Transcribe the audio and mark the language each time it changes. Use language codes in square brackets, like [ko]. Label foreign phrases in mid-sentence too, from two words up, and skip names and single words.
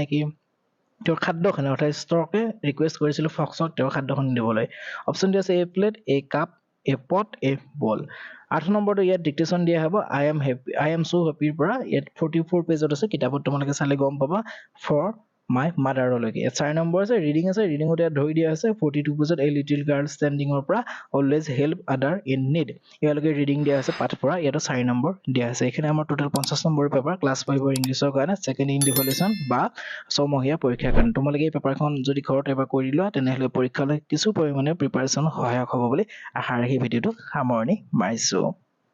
[as] কি তেওঁৰ খাদ্যখনে অৰ্থাৎ ষ্টকে ৰিকুৱেষ্ট কৰিছিল ফক্সক তেওঁৰ খাদ্যখন দিবলৈ অপচন দি আছে [en] a plate a cup a pot a bowl [as] 8 নম্বৰটো ইয়াত ডিক্টেশন দিয়া হ'ব I [en] am so happy [as] পৰা ইয়াত 44 পেজত আছে কিতাপত তোমালোকে চালে গম পাবা [en] for my mother [as] লৈকে 4 নম্বৰ আছে ৰিডিং ৰিডিংত ইয়াত ধৰি দিয়া আছে 42 পেজত [en] a little girl standing [as] ৰ পৰা [en] always help other in need [as] ইয়ালৈকে ৰিডিং দিয়া আছে পাঠ পৰা ইয়াত 4 নম্বৰ দিয়া আছে এখানে আমাৰ টোটাল 50 নম্বৰ পেপাৰ ক্লাছ 5 ৰ ইংলিছৰ কাৰণে [en] second evaluation [as] বা ছমহীয়া পৰীক্ষাৰ কাৰণে তোমালোকে এই পেপাৰখন যদি ঘৰত এবাৰ কৰি লোৱা তেনেহলে পৰীক্ষালৈ কিছু পৰিমাণে প্ৰিপাৰেচন সহায়ক হ'ব বুলি আশা ৰাখি ভিডিওটো সামৰণি মাৰিছো